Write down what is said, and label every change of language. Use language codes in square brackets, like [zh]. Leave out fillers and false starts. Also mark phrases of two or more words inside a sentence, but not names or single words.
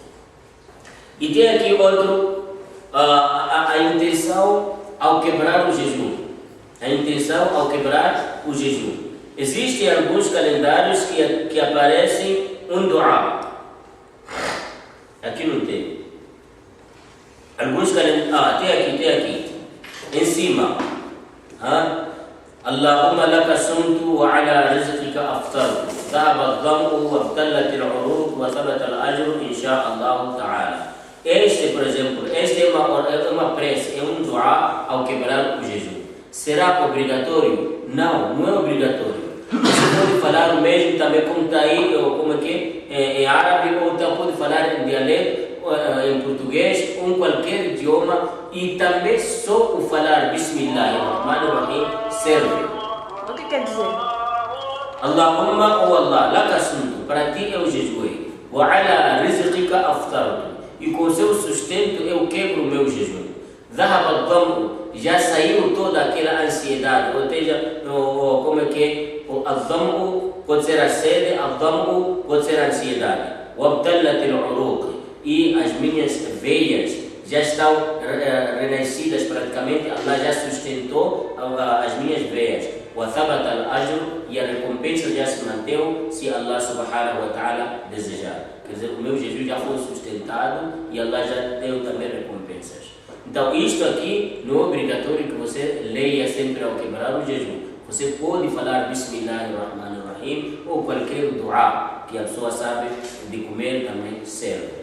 [pt] E tem aqui outro, a intenção ao quebrar o jejum. A intenção ao quebrar o jejum. Existem alguns calendários que aparecem um dua. Aqui não tem. Alguns calendários. Tem aqui. Em cima. [ar] اللهم لك صمت وعلى رزقك أفطرت. ذهب الظمأ وابتلت العروق وثبت الأجر إن شاء الله تعالى. [pt] Este, por exemplo, é uma prece, é um dua ao quebrar o jejum. Será obrigatório? Não, não é obrigatório. Você pode falar o mesmo também como está aí, ou como é que em árabe, ou então pode falar em dialeto, em português, ou em qualquer idioma, e também só o falar Bismillahirrahmanirrahim serve. O que quer dizer? [ar] Allahumma ou الله، لك صمت, [pt] para ti eu jejuei, [ar] وعلى رزقك أفطرت, [pt] e com seu sustento eu quebro o meu jejum. [ar] ذهب الظمأ, [pt] já saiu toda aquela ansiedade, ou seja, como é que o ad-dam'u pode ser a sede, ad-dam'u pode ser a ansiedade. O [ar] ابتلت العروق, [pt] e as minhas veias já estão renascidas praticamente, Allah já sustentou as minhas veias. [ar] O ثبت الأجر, [pt] e a recompensa já se manteve se [ar] الله سبحانه وتعالى [pt] desejar. Quer dizer, o meu jejum já foi sustentado e Allah já deu também recompensas. Então, isto aqui não é obrigatório que você leia sempre ao quebrar o jejum. Você pode falar Bismillahirrahmanirrahim ou qualquer dua que a pessoa sabe de comer também serve.